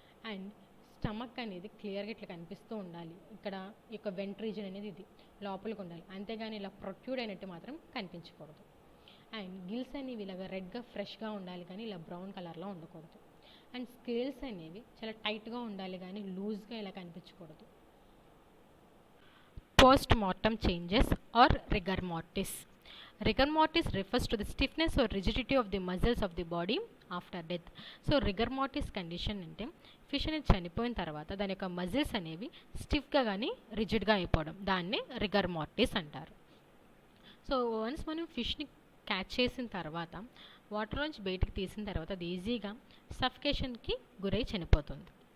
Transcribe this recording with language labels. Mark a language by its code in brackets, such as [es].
[te] And stomach అనేది క్లియర్గా ఇట్లా కనిపిస్తూ ఉండాలి, ఇక్కడ ఈ యొక్క వెంట్ రీజన్ అనేది ఇది లోపలికి ఉండాలి, అంతేగాని ఇలా ప్రొట్రూడ్ అయినట్టు మాత్రం కనిపించకూడదు. అండ్ గిల్స్ అనేవి ఇలాగ రెడ్గా ఫ్రెష్గా ఉండాలి, కానీ ఇలా బ్రౌన్ కలర్లో ఉండకూడదు. అండ్ స్కేల్స్ అనేవి చాలా టైట్గా ఉండాలి, కానీ లూజ్గా ఇలా కనిపించకూడదు. [en] Post mortem changes are rigor mortis. Rigor mortis refers to the stiffness or rigidity of the muscles of the body after death. [te] So రిగర్ మార్టిస్ condition అంటే ఫిష్ అనేది చనిపోయిన తర్వాత దాని యొక్క మజిల్స్ అనేవి స్టిఫ్గా కానీ రిజిడ్గా అయిపోవడం, దాన్నే రిగర్ మార్టిస్ అంటారు. సో వన్స్ మనం ఫిష్ని క్యాచ్ చేసిన తర్వాత వాటర్లోంచి బయటికి తీసిన తర్వాత అది ఈజీగా సఫికేషన్కి గురై చనిపోతుంది.